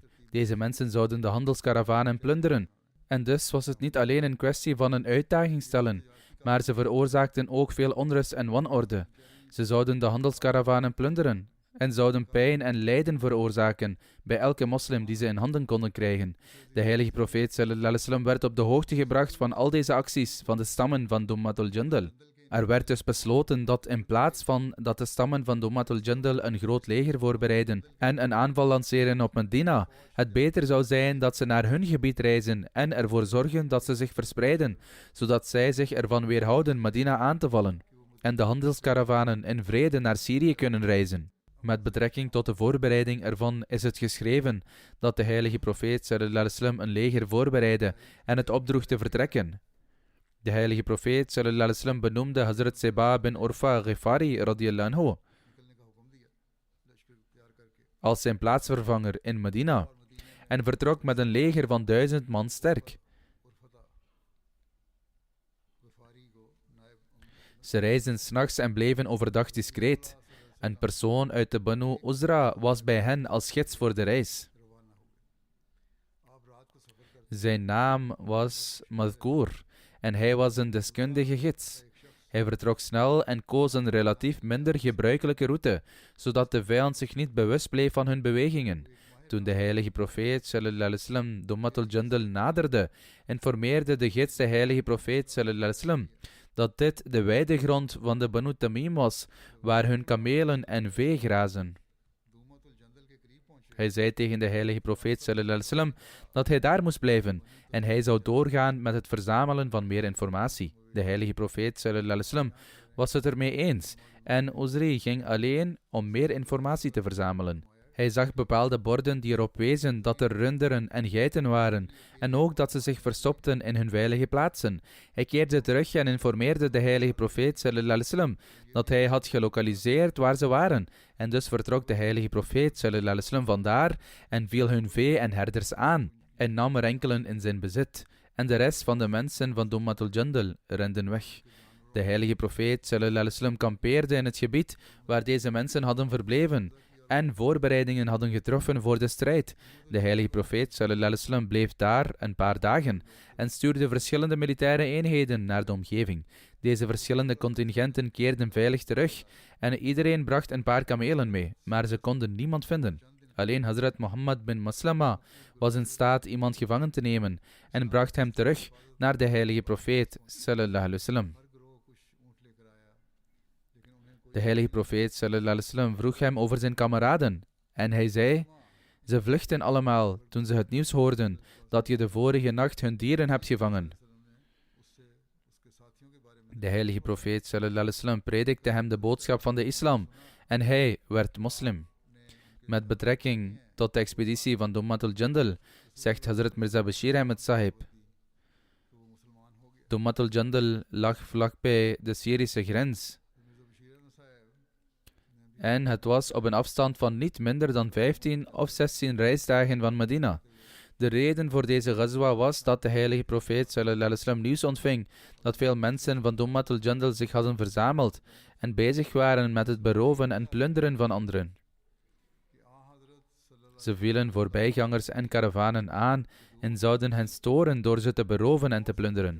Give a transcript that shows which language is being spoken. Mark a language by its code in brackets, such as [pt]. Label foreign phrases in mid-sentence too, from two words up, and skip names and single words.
[nl] Deze mensen zouden de handelskaravanen plunderen. En dus was het niet alleen een kwestie van een uitdaging stellen, maar ze veroorzaakten ook veel onrust en wanorde. Ze zouden de handelskaravanen plunderen en zouden pijn en lijden veroorzaken bij elke moslim die ze in handen konden krijgen. De heilige profeet [ar] صلى الله عليه وسلم [nl] werd op de hoogte gebracht van al deze acties van de stammen van Dummatul Jandal. Er werd dus besloten dat in plaats van dat de stammen van Dummatul Jandal een groot leger voorbereiden en een aanval lanceren op Medina, het beter zou zijn dat ze naar hun gebied reizen en ervoor zorgen dat ze zich verspreiden, zodat zij zich ervan weerhouden Medina aan te vallen en de handelskaravanen in vrede naar Syrië kunnen reizen. Met betrekking tot de voorbereiding ervan is het geschreven dat de heilige profeet [ar] صلى الله عليه وسلم [nl] een leger voorbereidde en het opdroeg te vertrekken. De heilige profeet [ar] صلى الله عليه وسلم [nl] benoemde Hazrat Seba bin Urfa Ghifari [ar] رضي الله عنه [nl] als zijn plaatsvervanger in Medina. en vertrok met een leger van 1000 man sterk. Ze reisden 's nachts en bleven overdag discreet. Een persoon uit de Banu Uzra was bij hen als gids voor de reis. Zijn naam was Madhkur en hij was een deskundige gids. Hij vertrok snel en koos een relatief minder gebruikelijke route, zodat de vijand zich niet bewust bleef van hun bewegingen. Toen de heilige profeet [ar] صلى الله عليه وسلم [nl] Dummatul Jandal naderde, informeerde de gids de heilige profeet [ar] صلى الله عليه وسلم [nl] dat dit de weidegrond van de Banu Tamim was, waar hun kamelen en vee grazen. Hij zei tegen de heilige profeet [ar] صلى الله عليه وسلم [nl] dat hij daar moest blijven en hij zou doorgaan met het verzamelen van meer informatie. De heilige profeet [ar] صلى الله عليه وسلم [nl] was het ermee eens en Uzri ging alleen om meer informatie te verzamelen. Hij zag bepaalde borden die erop wezen dat er runderen en geiten waren en ook dat ze zich verstopten in hun veilige plaatsen. Hij keerde terug en informeerde de heilige profeet [ar] صلى الله عليه وسلم [nl] dat hij had gelokaliseerd waar ze waren. En dus vertrok de heilige profeet [ar] صلى الله عليه وسلم [nl] vandaar en viel hun vee en herders aan en nam er enkelen in zijn bezit. En de rest van de mensen van Dummatul Jandal renden weg. De heilige profeet [ar] صلى الله عليه وسلم [nl] kampeerde in het gebied waar deze mensen hadden verbleven en voorbereidingen hadden getroffen voor de strijd. De heilige profeet [ar] صلى الله عليه وسلم [nl] bleef daar een paar dagen en stuurde verschillende militaire eenheden naar de omgeving. Deze verschillende contingenten keerden veilig terug en iedereen bracht een paar kamelen mee, maar ze konden niemand vinden. Alleen Hazrat Muhammad bin Maslama was in staat iemand gevangen te nemen en bracht hem terug naar de heilige profeet [ar] صلى الله عليه وسلم. [nl] De heilige profeet [ar] صلى الله عليه وسلم [nl] vroeg hem over zijn kameraden en hij zei: ze vluchten allemaal toen ze het nieuws hoorden dat je de vorige nacht hun dieren hebt gevangen. De heilige profeet [ar] صلى الله عليه وسلم [nl] predikte hem de boodschap van de islam en hij werd moslim. Met betrekking tot de expeditie van Dummatul Jandal zegt Hazrat Mirza Bashir Ahmed Sahib: Dummatul Jandal lag vlakbij de Syrische grens en het was op een afstand van niet minder dan 15 of 16 reisdagen van Medina. De reden voor deze ghazwa was dat de heilige profeet [ar] صلى الله عليه وسلم [nl] nieuws ontving dat veel mensen van Dummatul Jandal zich hadden verzameld en bezig waren met het beroven en plunderen van anderen. Ze vielen voorbijgangers en karavanen aan en zouden hen storen door ze te beroven en te plunderen.